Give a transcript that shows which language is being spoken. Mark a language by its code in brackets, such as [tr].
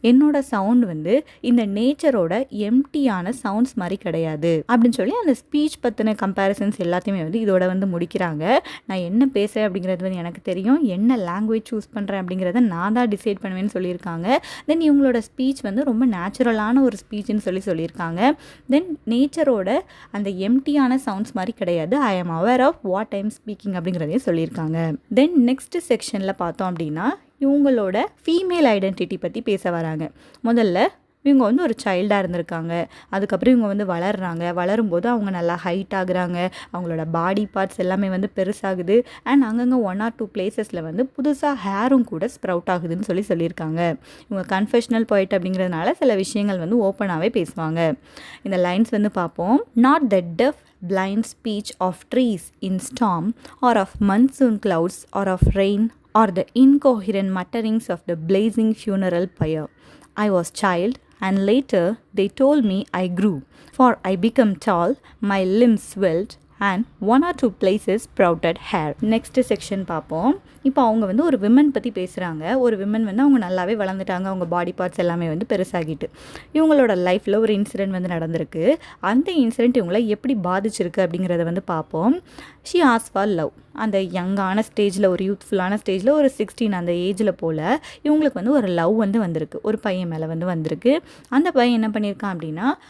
[ta] என்னோடய சவுண்ட் வந்து இந்த நேச்சரோட எம்டியான சவுண்ட்ஸ் மாதிரி கிடையாது அப்படின்னு சொல்லி அந்த ஸ்பீச் பற்றின கம்பேரிசன்ஸ் எல்லாத்தையுமே வந்து இதோட வந்து முடிக்கிறாங்க. நான் என்ன பேசுகிறேன் அப்படிங்கிறது வந்து எனக்கு தெரியும், என்ன லாங்குவேஜ் சூஸ் பண்ணுறேன் அப்படிங்கிறத நான் தான் டிசைட் பண்ணுவேன்னு சொல்லியிருக்காங்க. தென் இவங்களோட ஸ்பீச் வந்து ரொம்ப நேச்சுரலான ஒரு ஸ்பீச்னு சொல்லியிருக்காங்க. தென் நேச்சரோட அந்த எம்டியான சவுண்ட்ஸ் மாதிரி கிடையாது. [en] I am aware of what I am speaking [ta] அப்படிங்கிறதையும் சொல்லியிருக்காங்க. தென் நெக்ஸ்ட் செக்ஷனில் பார்த்தோம் அப்படின்னா இவங்களோட ஃபீமேல் ஐடென்டிட்டி பற்றி பேச வராங்க. முதல்ல இவங்க வந்து ஒரு சைல்டாக இருந்திருக்காங்க, அதுக்கப்புறம் இவங்க வந்து வளரும்போது அவங்க நல்லா ஹைட் ஆகுறாங்க, அவங்களோட பாடி பார்ட்ஸ் எல்லாமே வந்து பெருசாகுது, அண்ட் அங்கங்கே 1 or 2 பிளேசஸில் வந்து புதுசாக ஹேரும் கூட ஸ்ப்ரவுட் ஆகுதுன்னு சொல்லியிருக்காங்க. இவங்க கன்ஃபெஷனல் போயிட் அப்படிங்கிறதுனால சில விஷயங்கள் வந்து ஓப்பனாகவே பேசுவாங்க. இந்த லைன்ஸ் வந்து பார்ப்போம். [en] Not the deaf blind speech of trees in storm or of monsoon clouds or of rain or the incoherent mutterings of the blazing funeral pyre. I was child and later they told me I grew, for I became tall, my limbs swelled and 1 or 2 places sprouted hair. [ta] Next section பார்ப்போம். இப்போ அவங்க வந்து ஒரு women பற்றி பேசுகிறாங்க. ஒரு women வந்து அவங்க நல்லாவே வளர்ந்துட்டாங்க, அவங்க பாடி பார்ட்ஸ் எல்லாமே வந்து பெருசாகிட்டு. இவங்களோட லைஃப்பில் ஒரு இன்சிடெண்ட் வந்து நடந்திருக்கு. அந்த இன்சிடெண்ட் இவங்களை எப்படி பாதிச்சிருக்கு அப்படிங்கிறத வந்து பார்ப்போம். [en] She has for love. [ta] அந்த யங்கான ஸ்டேஜில், ஒரு யூத்ஃபுல்லான ஸ்டேஜில், ஒரு 16 அந்த ஏஜில் போல் இவங்களுக்கு வந்து ஒரு லவ் வந்து வந்திருக்கு, ஒரு பையன் மேலே வந்து வந்திருக்கு. அந்த பையன் என்ன பண்ணியிருக்கான் அப்படின்னா